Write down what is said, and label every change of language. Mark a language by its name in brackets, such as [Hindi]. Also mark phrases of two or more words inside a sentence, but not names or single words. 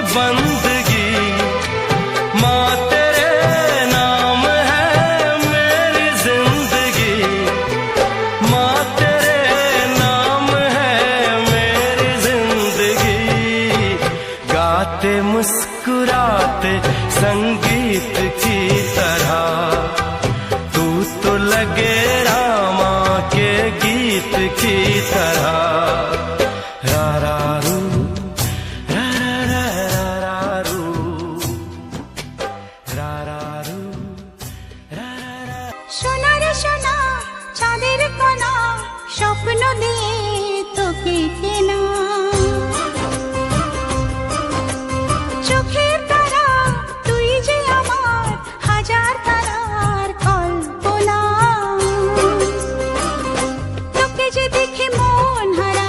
[Hindi] बंदगी, माँ तेरे नाम है मेरी जिंदगी, माँ तेरे नाम है मेरी जिंदगी, गाते मुस्कुराते संगीत की तरह, तू तो लगे रामा के गीत की तरह। रा रा रू, रा रा रा रा रू, रा रा रू, रा रा। [Bangla] সোনা রে সোনা চাঁদের কোনা স্বপ্ন দিয়ে তোকে কেনা, চোখের তারা তুই যে আমার হাজার তারার কল্পনা, তোকে যে দেখে মন